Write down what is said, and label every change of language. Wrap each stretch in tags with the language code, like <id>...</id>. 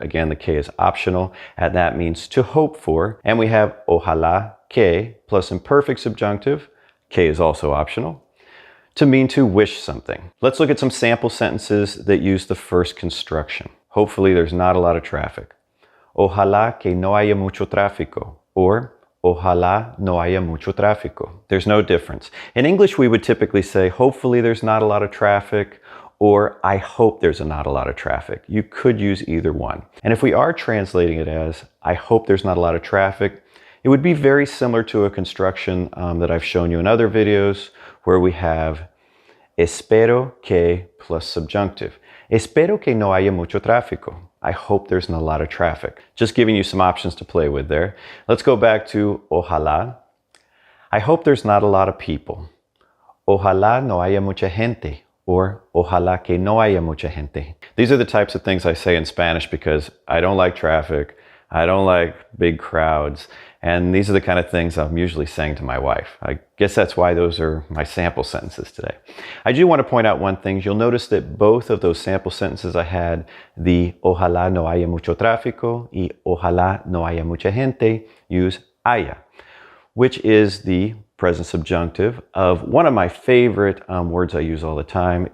<en>Again, the que is optional, and that means to hope for. And we have ojalá que plus imperfect subjunctive, que is also optional, to mean to wish something. Let's look at some sample sentences that use the first construction. Hopefully there's not a lot of traffic.</en> <es>Ojalá que no haya mucho tráfico, or ojalá no haya mucho tráfico.</es> <en>There's no difference. In English, we would typically say, hopefully there's not a lot of traffic, or I hope there's not a lot of traffic. You could use either one. And if we are translating it as, I hope there's not a lot of traffic, it would be very similar to a construction that I've shown you in other videos, where we have espero que plus subjunctive.</en> <es>Espero que no haya mucho tráfico.</es> <en>I hope there's not a lot of traffic. Just giving you some options to play with there. Let's go back to ojalá. I hope there's not a lot of people.</en> <es>Ojalá no haya mucha gente. Or ojalá que no haya mucha gente.</es> <en>These are the types of things I say in Spanish because I don't like traffic, I don't like big crowds, and these are the kind of things I'm usually saying to my wife. I guess that's why those are my sample sentences today. I do want to point out one thing. You'll notice that both of those sample sentences I had, the</en> <es>ojalá no haya mucho tráfico y ojalá no haya mucha gente,</es> <en>use haya, which is the present subjunctive of one of my favorite words I use all the time.</en>